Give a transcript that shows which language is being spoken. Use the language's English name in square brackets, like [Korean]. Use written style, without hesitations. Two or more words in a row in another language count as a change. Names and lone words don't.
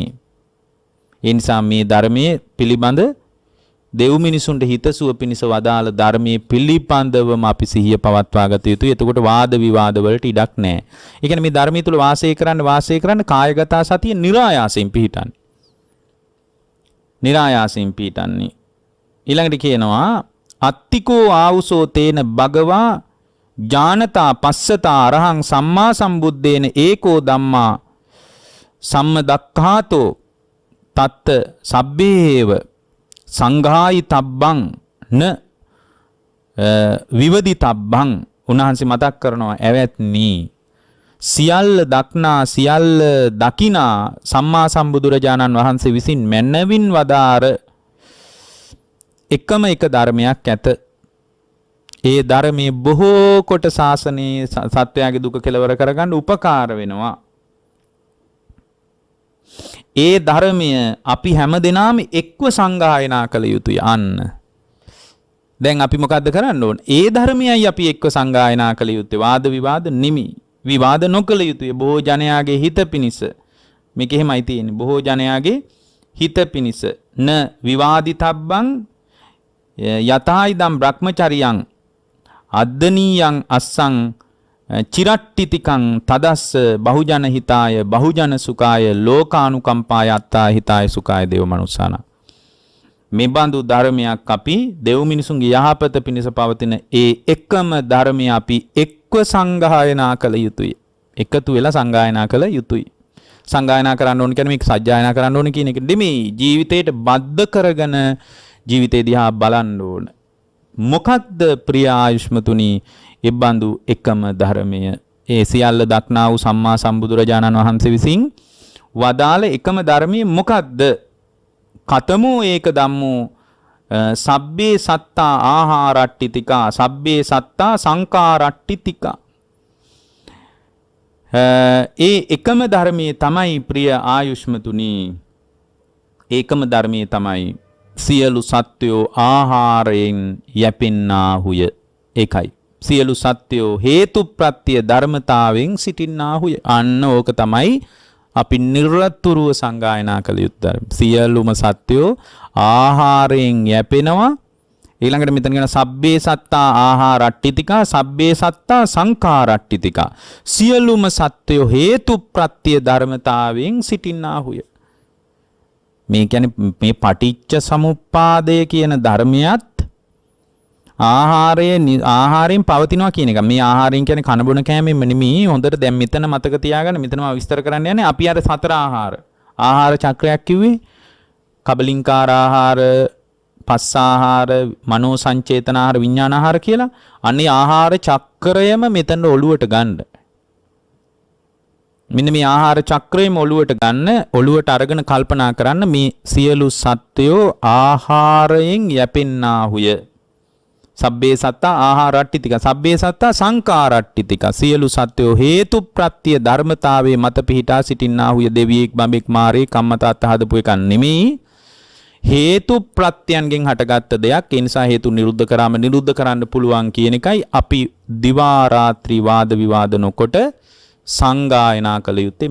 [Sinhala] ඒ නිසා මේ ධර්මයේ පිළිබඳ දෙව් මිනිසුන්ට හිතසුව පිණිස වදාළ ධර්මයේ පිළිපන්දවම අපි සිහිය පවත්වා ගත යුතුයි. එතකොට වාද විවාද වලට ඉඩක් නැහැ. ඒ කියන්නේ මේ ධර්මයේ තුල වාසය කරන්න කායගත සතිය નિરાයාසයෙන් පිහිටන්නේ. ඊළඟට කියනවා [Pali] අත්තිකෝ ආවුසෝ තේන භගවා ඥානතා පස්සතා අරහං සම්මා සම්බුද්දේන ඒකෝ ධම්මා සම්මදක්ඛාතෝ තත්ත සබ්බේව සංඝායි තබ්බං න විවදි තබ්බං. [Sinhala] උන්වහන්සේ මතක් කරනවා ඇවැත්නි සියල්ල දක්නා සියල්ල දකිනා සම්මා සම්බුදුරජාණන් වහන්සේ විසින් මැනවින් වදාර එකම එක ධර්මයක් ඇත. ඒ ධර්මයේ බොහෝ කොට ශාසනයේ සත්වයාගේ දුක කෙලවර කරගන්න උපකාර වෙනවා. ඒ ධර්මය අපි හැමදෙනාම එක්ව සංගායනා කළ යුතුය. අන්න දැන් අපි මොකද්ද කරන්න ඕන? ඒ ධර්මයයි අපි එක්ව සංගායනා කළ යුත්තේ. වාද විවාද නිමි. විවාද නොකළ යුතුය. බොහෝ ජනයාගේ හිත පිණිස. මේක එහෙමයි තියෙන්නේ. බොහෝ ජනයාගේ හිත පිණිස. [Pali] න විවාදිතබ්බං යතයිදම් බ්‍රහ්මචරියං අද්දනීයං අස්සං චිරට්ටිතිකං තදස්ස බහුජන හිතාය බහුජන සුඛාය ලෝකානුකම්පාය අත්තා හිතාය සුඛාය දේව මනුස්සාන. [Sinhala] මේ බඳු ධර්මයක් අපි දෙව් මිනිසුන්ගේ යහපත පිණිස පවතින ඒ එකම ධර්මය අපි එක්ව සංගායනා කළ යුතුයි. එකතු වෙලා සංගායනා කළ යුතුයි. සංගායනා කරන්න ඕන කියන්නේ මේක සජ්ජායනා කරන්න ඕන කියන එක නෙමෙයි. ජීවිතයට බද්ධ කරගෙන ජීවිතේ දිහා බලන්න ඕන. මොකක්ද ප්‍රිය ආයුෂ්මතුනි ඒ බඳු එකම ධර්මය? ඒ සියල්ල දක්නා වූ සම්මා සම්බුදුරජාණන් වහන්සේ විසින් වදාළ එකම ධර්මය මොකක්ද? [Pali] කතමෝ ඒක ධම්මෝ සබ්බේ සත්තා ආහාරට්ටිතිකා සබ්බේ සත්තා සංකාරට්ටිතිකා. [Sinhala] ඒ එකම ධර්මයේ තමයි ප්‍රිය ආයුෂ්මතුනි. ඒකම ධර්මයේ තමයි සියලු සත්වයෝ ආහාරයෙන් යැපෙන්නාහුය. ඒකයි සියලු සත්වයෝ හේතු ප්‍රත්‍ය ධර්මතාවෙන් සිටින්නාහුය. අන්න ඕක තමයි අපි නිරතුරුව සංගායනා කළ යුත්තේ. සියලුම සත්වයෝ ආහාරයෙන් යැපෙනවා. ඊළඟට මෙතන කියන [Pali] සබ්බේ සත්තා ආහාරට්ටිතිකා සබ්බේ සත්තා සංඛාරට්ටිතිකා. [Sinhala] සියලුම සත්වයෝ හේතු ප්‍රත්‍ය ධර්මතාවෙන් සිටින්නාහුය. මේ කියන්නේ මේ පටිච්ච සමුප්පාදය කියන ධර්මයත් ආහාරයෙන් පවතිනවා කියන එක. මේ ආහාරයෙන් කියන්නේ කන බොන කෑමෙම නෙමෙයි. හොඳට දැන් මෙතන මතක තියාගන්න. මෙතන මම විස්තර කරන්න යන්නේ අපි අර සතර ආහාර චක්‍රයක් කිව්වේ. කබලින්කාර ආහාර, පස්ස ආහාර, මනෝ සංචේතන ආහාර, විඥාන ආහාර කියලා. අනේ ආහාර චක්‍රයම මෙතන ඔළුවට ගන්න. මෙන්න මේ ආහාර චක්‍රයම ඔළුවට ගන්න. ඔළුවට අරගෙන කල්පනා කරන්න මේ සියලු සත්වයෝ ආහාරයෙන් යැපෙන්නාහුය. [Pali] සබ්බේ සත්තා ආහාරට්ටිතික සබ්බේ සත්තා සංඛාරට්ටිතික. [Sinhala] සියලු සත්වයෝ හේතු ප්‍රත්‍ය ධර්මතාවයේ මත පිහිටා සිටින්නාහුය. දෙවියෙක් බඹෙක් මාරේ කම්මතාත් හදපු එකක් නෙමෙයි. හේතු ප්‍රත්‍යයන්ගෙන් හටගත්ත දෙයක්. ඒ නිසා හේතු නිරුද්ධ කරාම නිරුද්ධ කරන්න පුළුවන් කියන එකයි අපි දිවා රාත්‍රී වාද විවාද නොකොට සංගායනා කළ යුත්තේ.